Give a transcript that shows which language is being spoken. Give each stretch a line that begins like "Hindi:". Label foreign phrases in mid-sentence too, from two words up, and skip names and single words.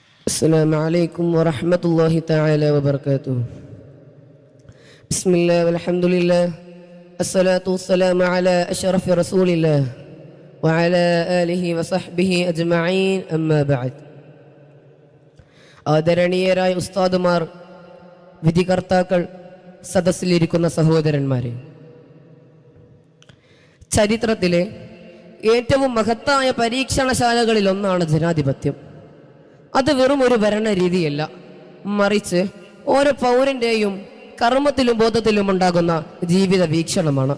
Arabic: السلام عليكم ورحمة الله تعالى وبركاته. بسم الله والحمد لله الصلاة والسلام على أشرف رسول الله وعلى آله وصحبه أجمعين أما بعد.
Malayalam: ആദരണീയരായ ഉസ്താദുമാർ, വിധികർത്താക്കൾ, സദസ്സിലിരിക്കുന്ന സഹോദരന്മാരെ, ചരിത്രത്തിലെ ഏറ്റവും മഹത്തായ പരീക്ഷണശാലകളിൽ ഒന്നാണ് ജനാധിപത്യം. അത് വെറും ഒരു ഭരണരീതിയല്ല, മറിച്ച് ഓരോ പൗരന്റെയും കർമ്മത്തിലും ബോധത്തിലും ഉണ്ടാകുന്ന ജീവിത വീക്ഷണമാണ്.